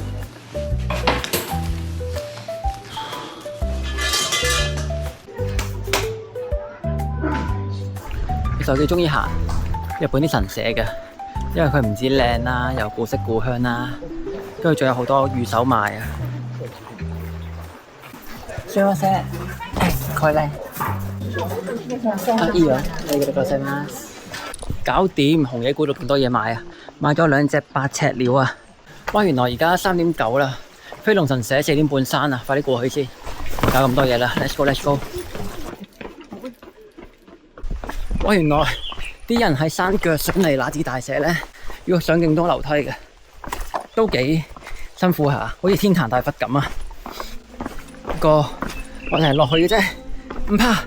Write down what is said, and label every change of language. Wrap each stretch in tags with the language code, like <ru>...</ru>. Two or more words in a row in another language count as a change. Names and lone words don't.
<yue>其實我幾中意行日本啲神社嘅，因為佢唔止靚啦，又古色古香啦，跟住仲有好多御守賣啊！</yue> <ja>すいません、これ。いいよ，你嗰度ございます。</ja> <yue>搞掂，紅野古道咁多嘢買啊！買咗2隻8尺鳥啊！哇，原來而家3:09啦，飛龍神社4點半閂啊！快啲過去先，搞咁多嘢啦 ！</yue> <en>Let's go，Let's go！</en> <yue>哇，原來啲人喺山腳上嚟那智大社咧，要上勁多樓梯嘅，都幾辛苦下，好似天壇大佛咁啊！不過我哋係落去嘅啫，唔怕。</yue>